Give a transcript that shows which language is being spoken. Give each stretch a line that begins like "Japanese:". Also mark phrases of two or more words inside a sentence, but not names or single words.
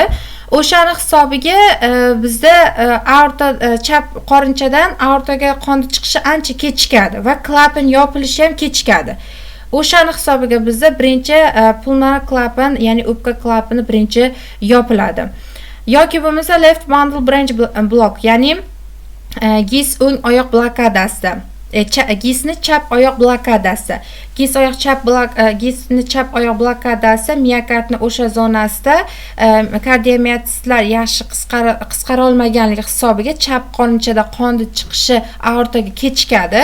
Uzbek: O'shani hisobiga bizda aorta chap qorinchadan aortaga qon chiqishi ancha kechikadi va klapan yopilishi ham kechikadi. O'shani hisobiga bizda birinchi pulmonar klapan, ya'ni o'pka klapani birinchi yopiladi. Yoki bo'lmasa
English: left bundle branch block,
Uzbek: ya'ni GIS o'ng oyoq blokadasi. GISni chap oyoq blokadasi. GISni chap oyoq blokadasi miokardni o'sha zonasida kardiomiotitlar yaxshi qisqara olmaganligi hisobiga chap qorinchada qonni chiqishi aortaga kechikadi.